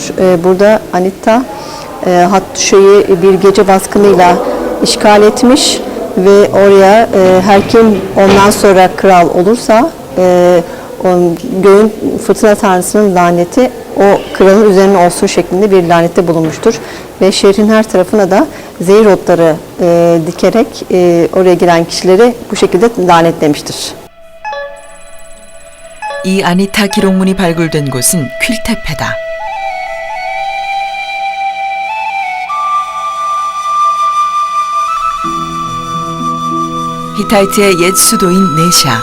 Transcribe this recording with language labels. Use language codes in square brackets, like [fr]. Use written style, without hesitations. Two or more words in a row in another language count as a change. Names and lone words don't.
[tr] Burada Anita Hattuşa'yı bir gece baskınıyla işgal etmiş ve oraya her kim ondan sonra kral olursa göğün fırtına tanrısının laneti o kralın üzerine olsun şeklinde bir lanette bulunmuştur. Ve şehrin her tarafına da zehir otları dikerek oraya giren kişileri bu şekilde lanetlemiştir. [ko] 이 아니타 기록문이 발굴된 곳은 퀼테페다. 히타이트의 옛 수도인 네샤.